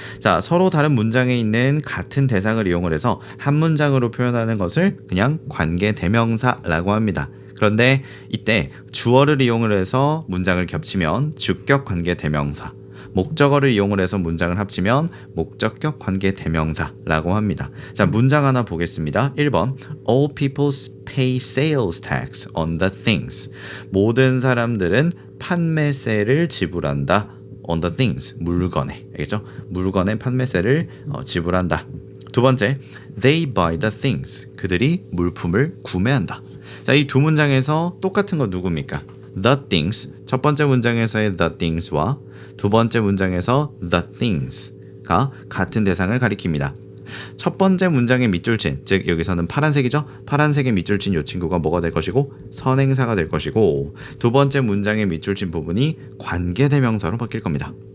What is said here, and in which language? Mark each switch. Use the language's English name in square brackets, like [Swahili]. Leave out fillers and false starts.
[Korean] 자, 서로 다른 문장에 있는 같은 대상을 이용을 해서 한 문장으로 표현하는 것을 그냥 관계 대명사라고 합니다. 그런데 이때 주어를 이용을 해서 문장을 겹치면 주격 관계 대명사, 목적어를 이용을 해서 문장을 합치면 목적격 관계 대명사라고 합니다. 자, 문장 하나 보겠습니다. [English] 1번 All people pay sales tax on the things. [Korean] 모든 사람들은 판매세를 지불한다. [English] on the things, [Korean] 물건에. 알겠죠? 물건의 판매세를 지불한다. [English] 두 번째, they buy the things. [Korean] 그들이 물품을 구매한다. 자, 이 두 문장에서 똑같은 건 누굽니까? [English] the things. [Korean] 첫 번째 문장에서의 the things와 두 번째 문장에서 the things가 같은 대상을 가리킵니다. 첫 번째 문장의 밑줄친, 즉 여기서는 파란색이죠? 파란색의 밑줄친 이 친구가 뭐가 될 것이고 선행사가 될 것이고 두 번째 문장의 밑줄친 부분이 관계대명사로 바뀔 겁니다.